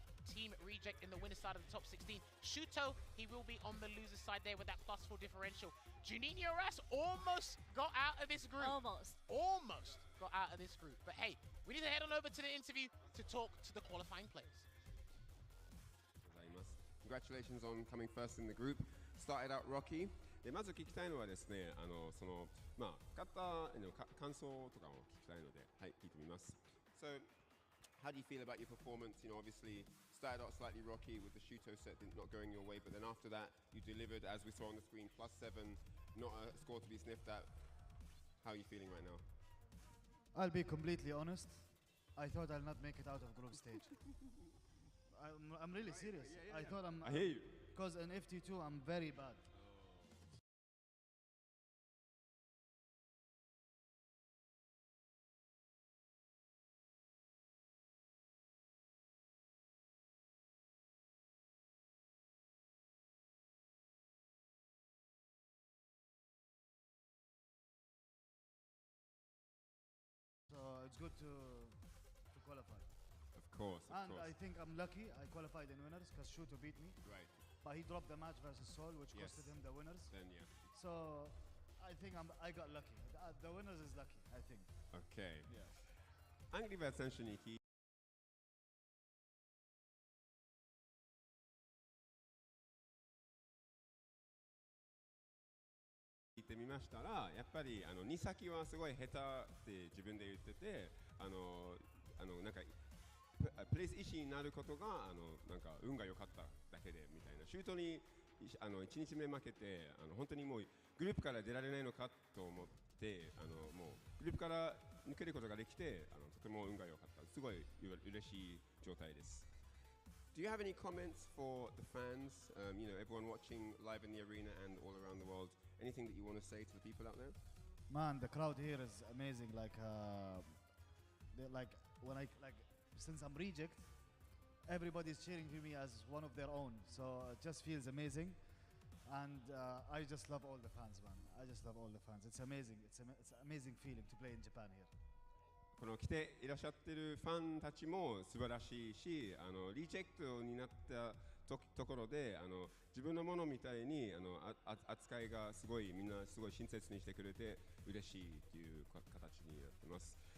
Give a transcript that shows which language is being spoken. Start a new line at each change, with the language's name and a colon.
English: Team Reject in the winner side of the top 16. Shuto, he will be on the loser side there with that +4 differential. Juninho-RAS almost got out of this group. Almost. Almost got out of this group. But hey, we need to head on over to the interview to talk to the qualifying players. Congratulations on coming first in the group. Started out rocky.
Japanese: でまず聞きたいのはですね、勝った感想とかを聞きたいので、はい、聞いてみます。
English: So, how do you feel about your performance? You know, obviously started out slightly rocky with the Shuto set not going your way, but then after that you delivered, as we saw on the screen, +7, not a score to be sniffed at. How are you feeling right now? I'll be completely honest. I thought I'll not make it out of group stage. I'm really serious. I thought I hear you. Because in FT2 I'm very bad. So it's good to qualify. Of course. And I think I'm lucky I qualified in winners because Shuto beat me. Right. But he dropped the match versus Sol, which costed him the winners. Then yeah. So I think I got lucky. The winners is lucky, I think. Okay. Yeah.
Japanese: Angry Bird 選手に聞いてみましたら、やっぱり2先はすごい下手って自分で言ってて、なんかプレイス意思になることがなんか運が良かっただけでみたいな。シュートに1日目負けて本当にもうグループから出られないのかと思ってもうグループから抜けることができてとても運が良かった。すごい嬉しい状態です。
English: Do you have any comments for the fans? You know, everyone watching live in the arena and all around the world. Anything that you want to say to the people out there? Man, the crowd here is amazing. Like when since I'm reject, everybody's cheering for me as one of their own. So it just feels amazing, and I just love all the fans, man. I just love all the fans. It's amazing. It's an amazing feeling to play in Japan here.
Japanese: この来ていらっしゃってるファンたちも素晴らしいし、リジェクトになったところで自分のものみたいに扱いがすごいみんなすごい親切にしてくれて嬉しいっていう形になってます。